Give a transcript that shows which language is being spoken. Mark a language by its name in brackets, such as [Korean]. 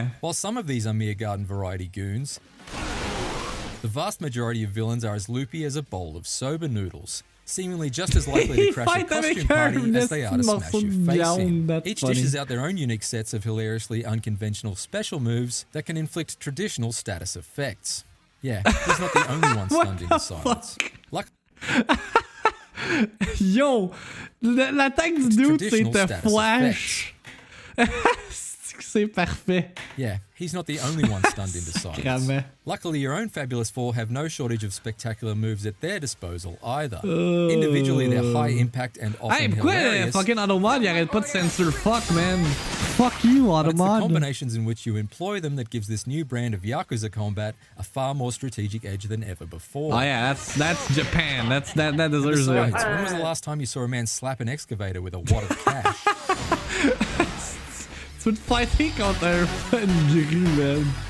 [English] While some of these are mere garden variety goons, the vast majority of villains are as loopy as a bowl of soba noodles, seemingly just as likely to crash a costume party as they are to smash your face in. Each dishes out their own unique sets of hilariously unconventional special moves that can inflict traditional status effects. Yeah, he's not the only one stunned into silence. [French] Yo, l'attaque du dude, c'était flash. C'est parfait. [English] Yeah, he's not the only one stunned into silence. Luckily, your own Fabulous Four have no shortage of spectacular moves at their disposal either. Individually, they're high impact and often hilarious. [French] Fucking Automod, il arrête pas de censor fuck, man. [English] Fuck you, Automod. It's the combinations in which you employ them that gives this new brand of Yakuza combat a far more strategic edge than ever before. Oh yeah, that's Japan. That deserves it. Besides, when was the last time you saw a man slap an excavator with a wad of cash? It's fighting out there, man.